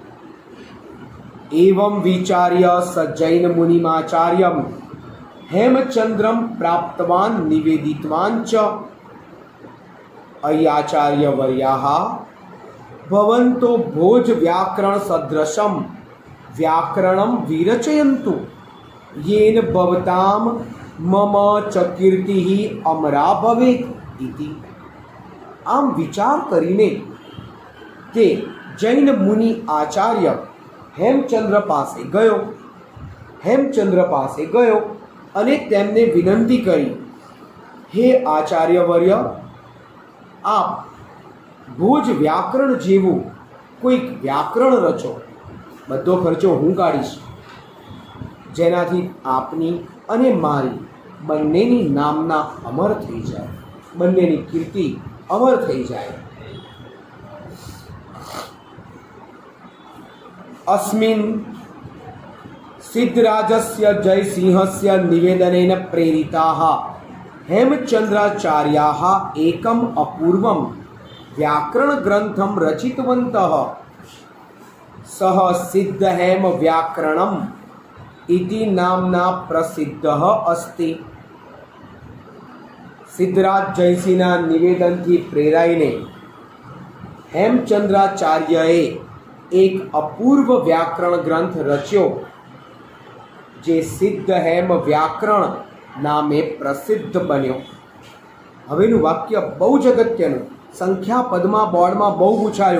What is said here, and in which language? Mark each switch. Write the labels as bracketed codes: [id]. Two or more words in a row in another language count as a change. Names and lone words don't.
[sa] एवं विचार्य सज्जैन मुनिमाचार्यम हेमचंद्रम प्राप्तवान निवेदितवान च अय्याचार्य वर्याः भवन्तो भोज व्याकरण सदृशम व्याकरणम विरचयंतु येन भवताम मम च कीर्तिः अमरा भवेत् इति. [gu] આમ વિચાર કરીને તે જૈન મુનિ આચાર્ય હેમચંદ્ર પાસે ગયો અને તેમને વિનંતી કરી, હે આચાર્યવર્ય, આપ ભોજ વ્યાકરણ જેવું કોઈક વ્યાકરણ રચો. બધો ખર્ચો હું કાઢીશ, જેનાથી આપની અને મારી બંનેની નામના અમર થઈ જાય, બંનેની કીર્તિ અમર થઈ જાય. [sa] अस्मिन् सिद्धराजस्य जयसिंहस्य निवेदनेन प्रेरिताः हेमचंद्राचार्याः एकम् अपूर्वं व्याकरणग्रन्थं रचितवन्तः. सः सिद्धहेम व्याकरणम् इति नाम्ना प्रसिद्धः अस्ति. [gu] सिद्धराज जयसिंहના નિવેદનથી પ્રેરાઈને હેમચંદ્રાચાર્યએ એક અપૂર્વ વ્યાકરણ ગ્રંથ રચ્યો, જે સિદ્ધહેમ વ્યાકરણ નામે પ્રસિદ્ધ બન્યો. હવેનું વાક્ય બહુ જ અગત્યનું, સંખ્યા પદમાં બોર્ડમાં બહુ પૂછાયું.